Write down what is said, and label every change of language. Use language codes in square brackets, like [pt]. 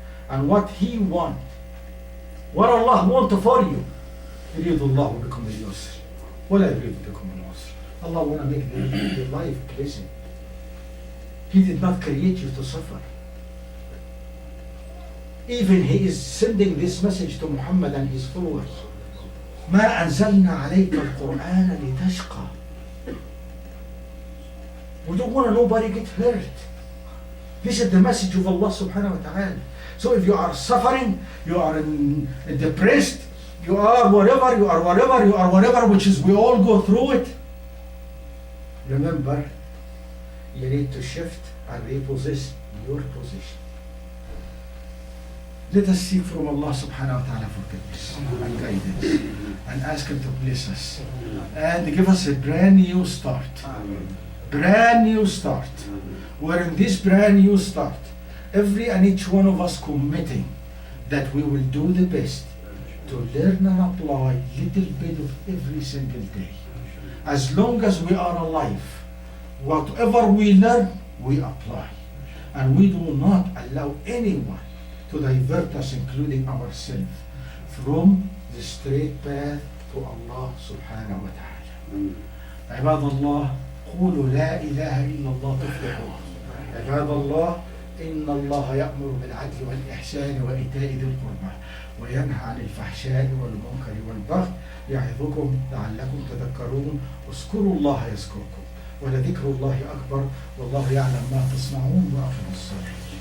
[en] And what He wants, what Allah wants for you, [ar] يريد الله بكم اليسر ولا يريد بكم العسر. [en] Allah wants to make your life pleasant. He did not create you to suffer. Even He is sending this message to Muhammad and his followers. [ar] ما أنزلنا عليك القرآن لتشقى. [en] We don't want nobody get hurt. This is the message of Allah subhanahu wa ta'ala. So if you are suffering, you are depressed, you are whatever, which is we all go through it. Remember, you need to shift and repossess your position. Let us seek from Allah subhanahu wa ta'ala forgiveness and guidance and ask Him to bless us and give us a brand new start. Brand new start. Where in this brand new start, every and each one of us committing that we will do the best to learn and apply little bit of every single day. As long as we are alive, whatever we learn, we apply. And we do not allow anyone to divert us, including ourselves, from the straight path to Allah subhanahu wa ta'ala. [ar] عباد الله قولوا لا إله إلا الله تفلحون. عباد الله إن الله يأمر بالعدل والإحسان وإيتاء ذي القربى وينهى عن الفحشاء والمنكر والبغي يعظكم لعلكم تذكرون. اذكروا الله يذكركم ولذكر الله أكبر والله يعلم ما تصنعون وأقم الصلاة.